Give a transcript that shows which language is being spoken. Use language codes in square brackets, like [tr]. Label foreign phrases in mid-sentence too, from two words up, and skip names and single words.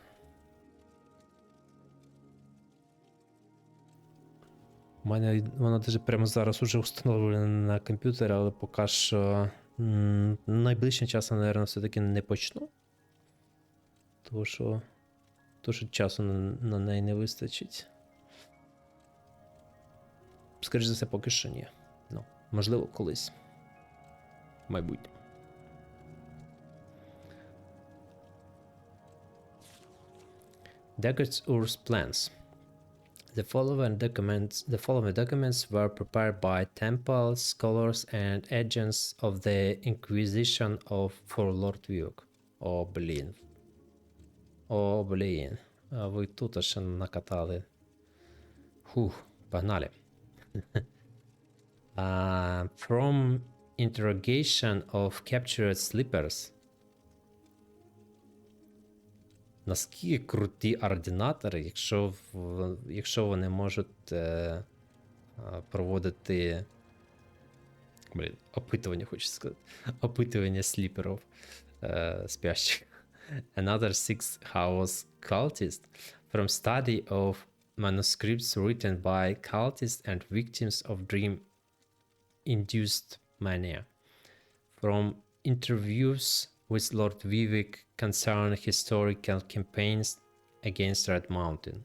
[uk] У мене вона навіть прямо зараз уже встановлена на комп'ютері, але поки що найближчим часом, мабуть, все-таки не почну. Тому що часу на неї не вистачить. Скоріше за все, поки що ні. Ну, можливо, колись. В майбутньому. [en] Dagger's Ur's plans. The following documents were prepared by temple scholars and agents of the Inquisition for Lord Vuk. [uk] О, блін. О, блін. А ви тут ще накатали. Фух, погнали. [en] From interrogation of captured sleepers. [uk] Наскільки круті ординатори, якщо вони можуть проводити опитування, хочу сказати. Опитування сліперів спящих. [en] Another 6 house cultist from study of manuscripts written by cultists and victims of dream-induced mania. From interviews with Lord Vivek concerning historical campaigns against Red Mountain.